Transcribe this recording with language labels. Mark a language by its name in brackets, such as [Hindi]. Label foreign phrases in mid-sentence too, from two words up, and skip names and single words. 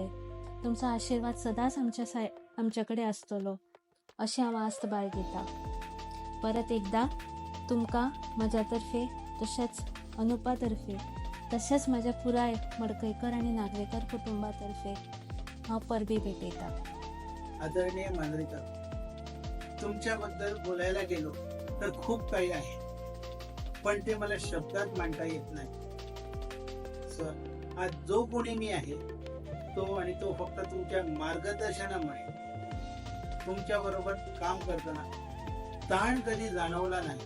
[Konkani] तुमचो आशीर्वाद सदांच आमच्या कडेन आसतलो अशें हांव आस्त बाळगिता. परत एकदा तुमकां म्हज्या तर्फे तशेंच अनुपा तर्फे तशेंच म्हज्या पुराय मडकयकर आनी नागवेकर कुटुंबातर्फे हांव परबी भेटयता. आदरणीय मांद्रेकर, [Marathi] तुमच्याबद्दल बोलायला गेलो तर खूप काही आहे, पण ते मला शब्दात मांडता येत नाही. सर, आज जो कोणी मी आहे तो फक्त तुमच्या मार्गदर्शनामुळे. तुमच्या बरोबर काम करताना ताण कधी जाणवला नाही.